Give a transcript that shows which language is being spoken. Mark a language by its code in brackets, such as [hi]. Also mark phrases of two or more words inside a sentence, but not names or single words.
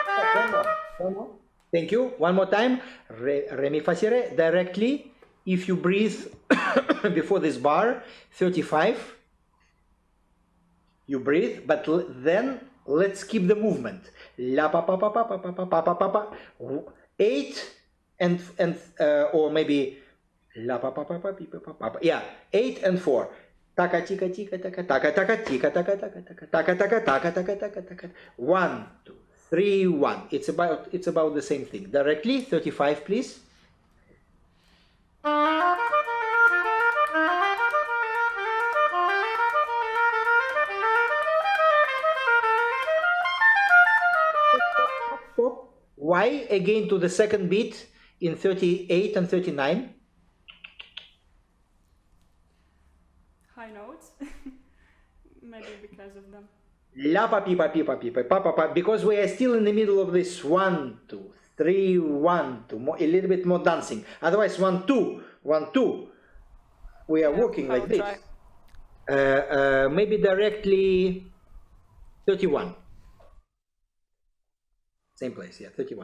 [en] One more. Thank you. One more time. Re, mi, fa, si, re. Directly, if you breathe before this bar, 35, you breathe, but then let's keep the movement. La, pa, pa, pa, pa, pa, pa, pa, pa, pa, pa. 8 and or maybe la, pa, pa, pa, pa, pa, pa, pa. Yeah, 8 and 4. Taka, tika, tika, taka, taka, taka, tika, taka, taka, taka, taka, taka, taka, taka, taka, taka. 1, 2, 3, 1. It's about the same thing. Directly, 35, please. Why again to the second beat in 38 and 39? High notes. Maybe because of them. La pa pi pa pi pa pi pa pa pa pa, because we are still in the middle of this 1 2 3 1 2 more, a little bit more dancing. Otherwise 1 2 1 2. We are working like this. Maybe directly 31. Same place, yeah, 31.